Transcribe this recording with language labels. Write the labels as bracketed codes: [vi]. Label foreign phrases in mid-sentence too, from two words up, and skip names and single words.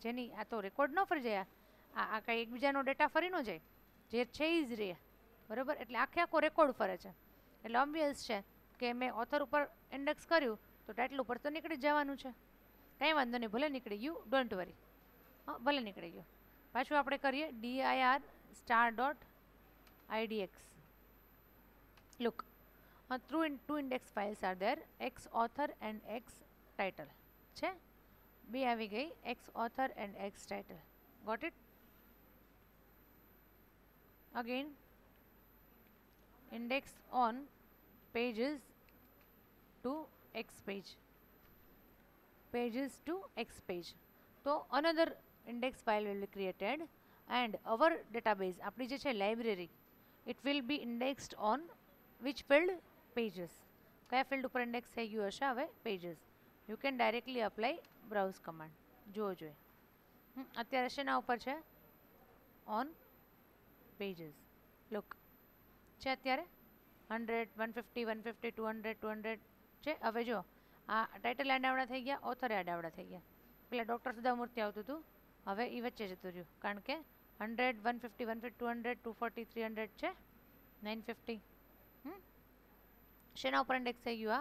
[gu] જેની આ તો રેકોર્ડ ન ફરી જાય, આ કાંઈ એકબીજાનો ડેટા ફરી ન જાય, જે છે એ જ રહે. બરાબર? એટલે આખે આખો રેકોર્ડ ફરે છે. એટલે ઓબ્વિયસ છે કે મેં ઓથર ઉપર ઇન્ડેક્સ કર્યું તો ટાઇટલ ઉપર તો નીકળી જવાનું છે. કાંઈ વાંધો નહીં, ભલે નીકળી ગયું, [en] don't worry. [gu] હા, ભલે નીકળી ગયું. પાછું આપણે કરીએ [en] dir star dot idx. Look, two index files are there, x author and x title છે. [gu] બે આવી ગઈ, [en] x author and x title. Got it? Again, index on pages to x page, pages to x page. So another index file will be created and our database, [gu] આપણી જે છે લાઇબ્રેરી, [en] it will be indexed on which field? pages. [gu] કયા ફિલ્ડ ઉપર ઇન્ડેક્સ થઈ ગયું હશે હવે? [en] pages. You can directly apply browse command. [gu] જુઓ જોઈએ અત્યારે શેના ઉપર છે? [en] on pages. [gu] look છે અત્યારે 100 150 150 200 200 છે. હવે જો આ ટાઇટલ આડાવડા થઈ ગયા, ઓથર આડાવડા થઈ ગયા. પેલા ડૉક્ટર સુધામૂર્તિ આવતું હતું, હવે એ વચ્ચે જતું રહ્યું, કારણ કે 100 150 150 200 240 300 છે, 950 શેના ઉપર ઇન્ડેક્સ થઈ ગયું?